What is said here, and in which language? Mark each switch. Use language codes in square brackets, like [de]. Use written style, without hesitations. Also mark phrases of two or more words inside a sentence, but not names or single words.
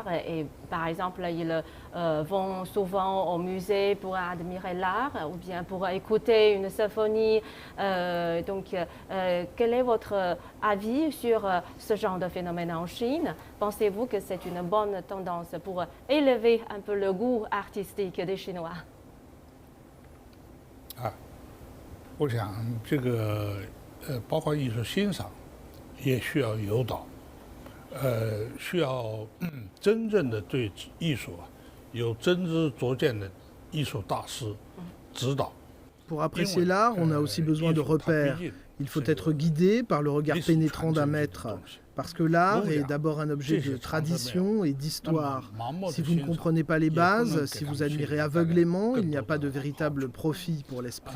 [fr] Et par exemple, ils vont souvent au musée pour admirer l'art ou bien pour écouter une symphonie. Donc, quel est votre avis sur ce genre de phénomène en Chine? Pensez-vous que c'est une bonne tendance pour élever un peu le goût artistique des Chinois? [zh] 我想这个包括艺术欣赏也需要诱导，需要真正的对艺术有真知灼见的艺术大师指导。 [fr] Pour apprécier l'art, on a aussi besoin de repères. Il faut être guidé par le regard pénétrant d'un maître. Parce que l'art est d'abord un objet de tradition et d'histoire. Si vous ne comprenez pas les bases, si vous admirez aveuglément, il n'y a pas de véritable profit pour l'esprit.